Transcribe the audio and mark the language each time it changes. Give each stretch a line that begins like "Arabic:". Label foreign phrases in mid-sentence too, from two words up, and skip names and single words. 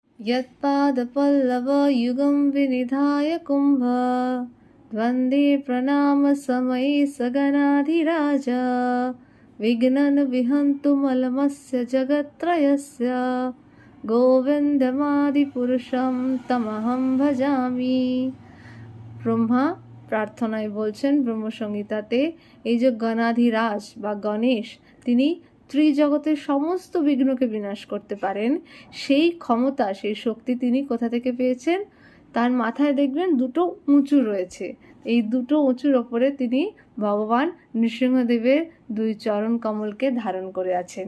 Sanskrit: यत्पादपल्लवयुगं विनिधाय कुम्भ वन्दे प्रणामसमये सगणाधिराज विघ्नं विहन्तु मलमस्य जगत्त्रयस्य গোবিন্দমাদিপুরুষম তমহম ভজামি।
Bangla: ব্রহ্মা প্রার্থনায় বলছেন ব্রহ্মসংহিতাতে, এই যে গণাধিরাজ বা গণেশ, তিনি ত্রিজগতের সমস্ত বিঘ্নকে বিনাশ করতে পারেন, সেই ক্ষমতা, সেই শক্তি তিনি কোথা থেকে পেয়েছেন? তার মাথায় দেখবেন দুটো উঁচু রয়েছে, এই দুটো উঁচুর ওপরে তিনি ভগবান নৃসিংহদেবের দুই চরণ কমলকে ধারণ করে আছেন।